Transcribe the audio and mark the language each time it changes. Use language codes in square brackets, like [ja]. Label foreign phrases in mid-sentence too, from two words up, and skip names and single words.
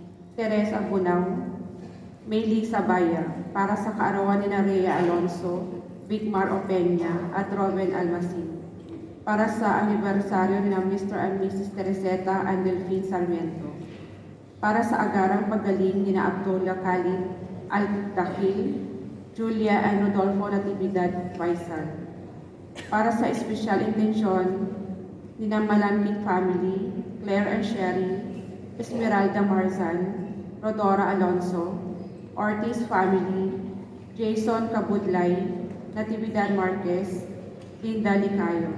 [tl] Teresa Bunao, Maylie Sabaya, para sa kaarawan ni Rhea Alonso, Vicmar Opeña, at Robin Almasin. Para sa anibersaryo ni Mr. and Mrs. Tereseta and Delphine Sarmiento. Para sa agarang paggaling ni Abdullah Khalid Al-Dakhil, Julia and Rodolfo Natividad Faisal. Para sa espesyal intensyon ni Malampit family, Claire and Sherry, Esmeralda Marzan, Rodora Alonso, Ortiz family, Jason Kabudlay, Natividad Marquez, Linda Licayo.